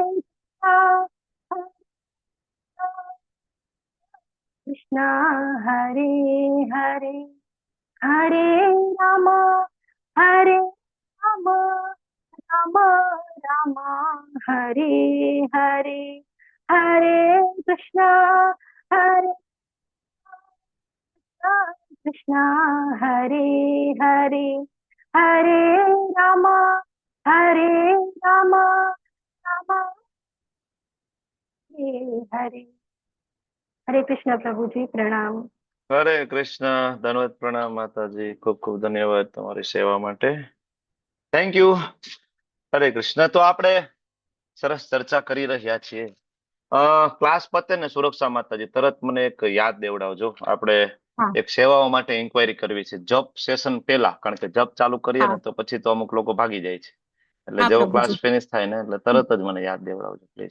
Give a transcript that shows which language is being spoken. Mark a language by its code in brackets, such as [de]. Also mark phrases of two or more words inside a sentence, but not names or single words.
[sa] कृष्ण हरे हरे हरे राम राम राम राम हरे हरे हरे कृष्ण कृष्ण हरे हरे हरे राम राम हरे हरे कृष्ण [hi] प्रभु जी प्रणाम [gu] હરે કૃષ્ણ ધન્યવાદ પ્રણામ માતાજી ખૂબ ખૂબ ધન્યવાદ તમારી સેવા માટે [en] thank you [gu] હરે કૃષ્ણ તો આપણે સરસ ચર્ચા કરી રહ્યા છીએ ક્લાસ પતે ને સુરક્ષા માતાજી તરત મને એક યાદ દેવડાવજો આપણે એક સેવાઓ માટે ઇન્ક્વાયરી કરવી છે જપ સેશન પહેલા કારણ કે જપ ચાલુ કરીએ ને તો પછી તો અમુક લોકો ભાગી જાય છે એટલે જેવો [en] class finish [gu] થાય ને એટલે તરત જ મને યાદ દેવડાવજો પ્લીઝ